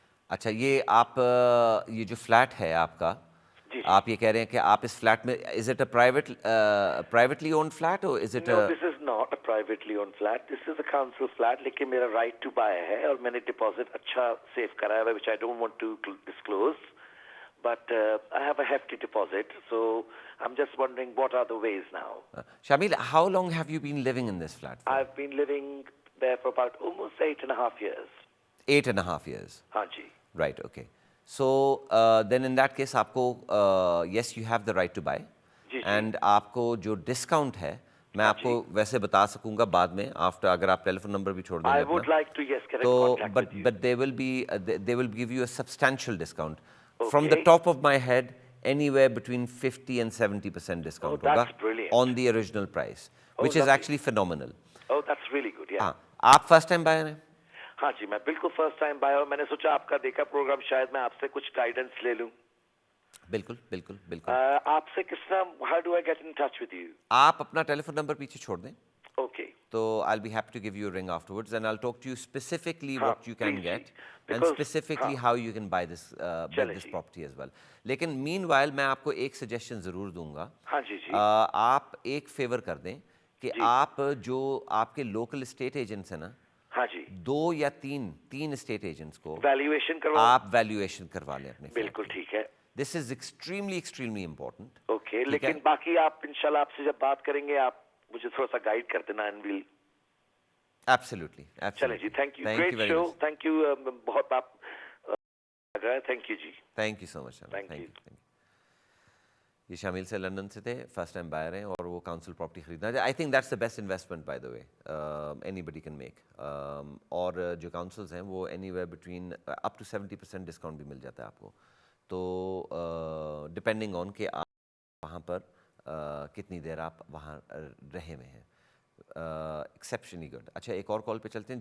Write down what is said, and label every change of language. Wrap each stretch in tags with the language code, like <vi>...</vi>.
<ur>اچھا، یہ آپ یہ جو فلیٹ ہے آپ کا، آپ یہ کہہ رہے ہیں کہ آپ اس فلیٹ میں،</ur> <en>Is it a privately owned flat or is it? No, this is not a privately owned flat. This is a council flat.</en> <ur>لیکن میرا رائٹ ٹو بائی ہے اور میں نے ڈپازٹ اچھا سیو کرا ہے</ur> <en>Which I don't want to disclose. But I have a hefty deposit, so I'm just wondering what are the ways now. Shamil, how long have you been living in this flat? I've been living there for about almost 8.5 years. 8.5 years?</en> <ur>Haan ji.</ur> <en>Right, okay. So then in that case,</en> <ur>aapko,</ur> <en>yes, you have the right to buy.</en> <ur>And آپ کو جو discount ہے میں آپ کو ویسے بتا سکوں گا بعد میں آفٹر اگر آپ ٹیلی فون نمبر بھی چھوڑ دیں گے اپنا تو</ur> <en>but they will give you a substantial discount from the top of my head anywhere between 50 and 70% discount</en> <ur>ہوگا</ur> <en>on the original price, which is actually phenomenal. Oh, that's really good, yeah.</en> <ur>آپ first time buyer ہیں؟ ہاں جی میں بالکل first time بایا ہوں. میں نے سوچا آپ کا دیکھا پروگرام شاید میں آپ سے کچھ گائیڈنس لے لوں. بالکل بالکل بالکل. آپ سے کس طرح</ur> <en>How do I get in touch with you?</en> <ur>آپ اپنا ٹیلی فون نمبر پیچھے چھوڑ دیں.</ur> <en>Okay. تو I'll be happy to give you a ring afterwards and I'll talk to you specifically what you can get and specifically how you can buy this property as well.</en> <ur>لیکن meanwhile میں آپ کو ایک suggestion ضرور دوں گا. ہاں جی جی. آپ ایک فیور کر دیں کہ آپ جو آپ کے لوکل اسٹیٹ ایجنٹس ہیں نا, ہاں جی, 2 یا 3 اسٹیٹ ایجنٹس کو ویلیویشن آپ ویلیویشن کروا لیں اپنے. بالکل ٹھیک ہے.</ur> <en>This is extremely important.</en> <ur>اوکے, لیکن باقی آپ انشاءاللہ آپ سے جب بات کریں گے آپ مجھے تھوڑا سا گائیڈ کر دینا اینڈ ویل.</ur> <en>Absolutely. چلیں جی, thank you, great show, thank you,</en> <ur>بہت آپ لگ رہا ہے,</ur> <en>Thank you جی. Thank you so much. Thank you.</en> <ur>یہ شامل سے لندن سے تھے, فرسٹ ٹائم بائر ہیں اور وہ کاؤنسل پراپرٹی خریدنا.</ur> <en>I think that's the best investment by the way anybody can make.</en> <ur>اور جو کاؤنسلز ہیں وہ any where between up to 70% discount بھی مل جاتا ہے آپ کو. تو ڈپینڈنگ آن کہ آپ وہاں پر کتنی دیر آپ وہاں رہے ہوئے ہیں.</ur> <en>Exceptionally good.</en> <ur>اچھا ایک اور کال پہ چلتے ہیں.</ur>